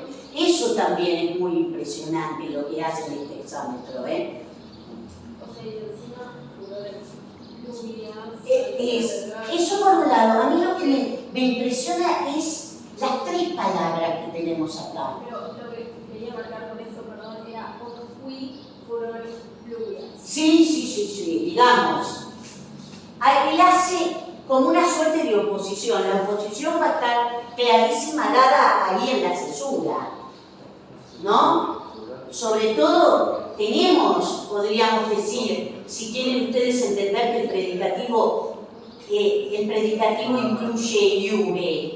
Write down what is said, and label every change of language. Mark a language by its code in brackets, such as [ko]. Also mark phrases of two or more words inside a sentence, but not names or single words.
[es] Eso también es muy impresionante lo que hace en este hexámetro, ¿eh? O sea, y encima furore, Eso por un lado. A mí lo que me impresiona es las tres palabras que tenemos acá. Pero lo que quería marcar con eso, perdón, era [la] qui furore pluvias. [es] Sí, digamos. Él hace como una suerte de oposición. La oposición va a estar clarísima dada ahí en la cesura, ¿no? Sobre todo tenemos, podríamos decir, si quieren ustedes entender que el predicativo incluye iure.